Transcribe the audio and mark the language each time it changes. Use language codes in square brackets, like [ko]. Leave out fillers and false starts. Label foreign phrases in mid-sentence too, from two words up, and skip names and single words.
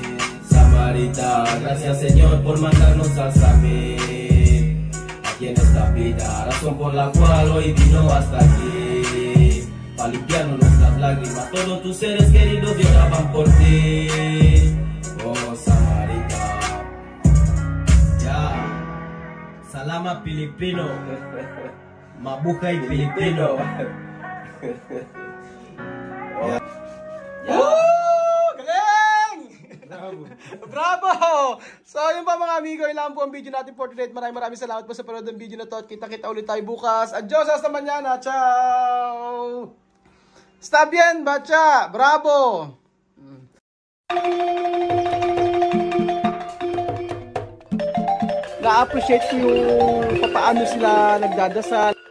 [es] Samarita, gracias Señor por mandarnos a Samir aquí en esta vida, razón por la cual hoy vino hasta aquí, para limpiarnos nuestras lágrimas. Todos tus seres queridos lloraban por ti. Oh Samarita. Ya. [tl] Salama Filipino, Mabuhay Filipino. Galing! [es] Bravo! [tl] So yun pa mga amigo, yun lang po ang video natin [en] for today. [tl] Maraming salamat po sa panood ng video na to. At kita-kita ulit tayo bukas. [es] Adios, hasta mañana. Ciao! Está bien, bacha! Bravo! [tl] Na-appreciate ko yung paano sila nagdadasal.